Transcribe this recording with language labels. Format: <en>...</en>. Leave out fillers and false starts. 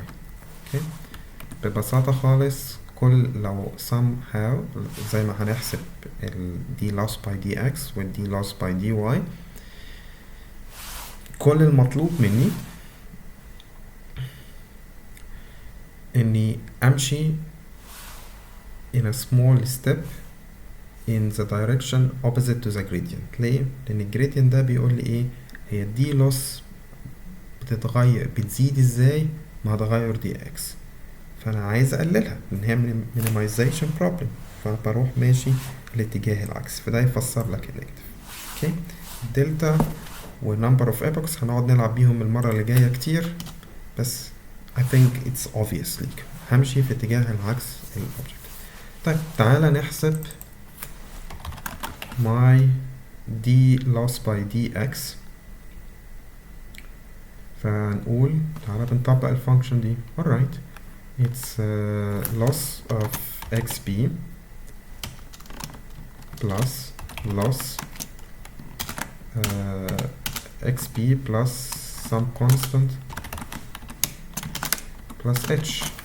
<en>okay</en> <ar>ببساطة خالص كل لو</ar> <en>somehow زي ما هنحسب ال d loss by dx وال d loss by dy،</en> <ar>كل المطلوب مني اني امشي</ar> <en>in a small step in the direction opposite to the gradient.</en> <ar>ليه؟ لان الجريدينت ده بيقول لي ايه، هي d loss بتتغير بتزيد ازاي مع تغير dx، فانا عايز اقللها لان هي minimization problem، فبروح ماشي الاتجاه العكسي، فده يفسر لك النيجاتيف. اوكي دلتا ونمبر اوف epochs هنقعد نلعب بيهم المره اللي جايه كتير، بس</ar> <en>I think it's obvious</en> <ar>ليك همشي في اتجاه العكس الاوبجكت. طيب تعالى نحسب</ar> <en>my d loss by dx،</en> <ar>فنقول تعالى بنطبق الفانكشن دي.</ar> <en>alright it's loss of xp plus loss xp plus some constant plus h.</en>